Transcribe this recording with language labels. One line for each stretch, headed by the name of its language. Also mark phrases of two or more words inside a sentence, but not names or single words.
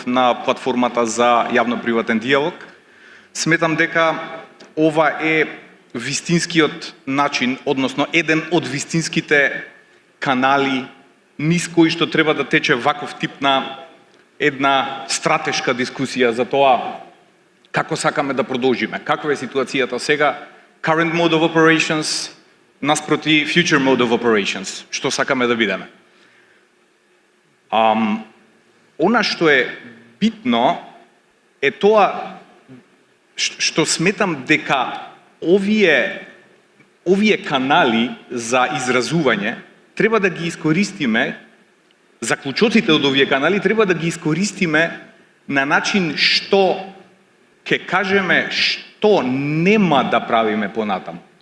Macedonian: на платформата за јавно-приватен диалог, сметам дека ова е вистинскиот начин, односно еден од вистинските канали низ кои што треба да тече ваков тип на една стратешка дискусија за тоа како сакаме да продолжиме, каква е ситуацијата сега,
English: current mode of operations наспроти future mode of operations,
Macedonian: што сакаме да бидеме. Она што е битно е тоа што сметам дека овие канали за изразување треба да ги искористиме, заклучоците од овие канали треба да ги искористиме на начин што ќе кажеме што нема да правиме понатаму.